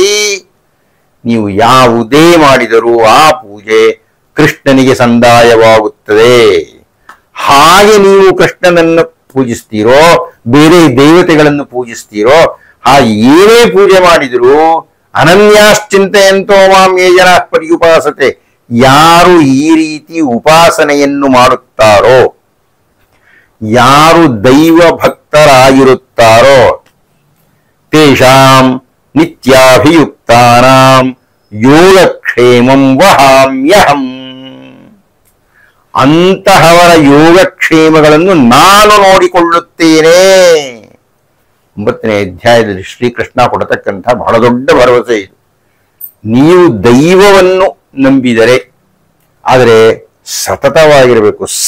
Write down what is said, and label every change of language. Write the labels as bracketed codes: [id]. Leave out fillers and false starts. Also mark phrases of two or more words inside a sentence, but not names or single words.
[kn] ನೀವು ಯಾವುದೇ ಮಾಡಿದರೂ ಆ ಪೂಜೆ ಕೃಷ್ಣನಿಗೆ ಸಂದಾಯವಾಗುತ್ತದೆ. ಹಾಗೆ ನೀವು ಕೃಷ್ಣನನ್ನು ಪೂಜಿಸ್ತೀರೋ, ಬೇರೆ ದೇವತೆಗಳನ್ನು ಪೂಜಿಸ್ತೀರೋ, ಹಾಗೆ ಏನೇ ಪೂಜೆ ಮಾಡಿದರೂ [sa] ಅನನ್ಯಾಶ್ಚಿಂತೆಯಂತೋ ಮಾಂ ಯೇ ಜನಾಃ ಪರ್ಯುಪಾಸತೆ. [kn] ಯಾರು ಈ ರೀತಿ ಉಪಾಸನೆಯನ್ನು ಮಾಡುತ್ತಾರೋ, ಯಾರು ದೈವ ಭಕ್ತರಾಗಿರುತ್ತಾರೋ, [sa] ತೇಷಾಂ ನಿತ್ಯಾಭಿಯುಕ್ತಾನಾಂ ಯೋಗಕ್ಷೇಮಂ ವಹಾಮ್ಯಹಂ. [kn] ಅಂತಹವರ ಯೋಗಕ್ಷೇಮಗಳನ್ನು ನಾನು ನೋಡಿಕೊಳ್ಳುತ್ತೇನೆ. 9ನೇ ಅಧ್ಯಾಯದಲ್ಲಿ ಶ್ರೀಕೃಷ್ಣ ಕೊಡತಕ್ಕಂಥ ಬಹಳ ದೊಡ್ಡ ಭರವಸೆ ಇದು. ನೀವು ದೈವವನ್ನು ನಂಬಿದರೆ, ಆದರೆ ಸತತವಾಗಿರಬೇಕು.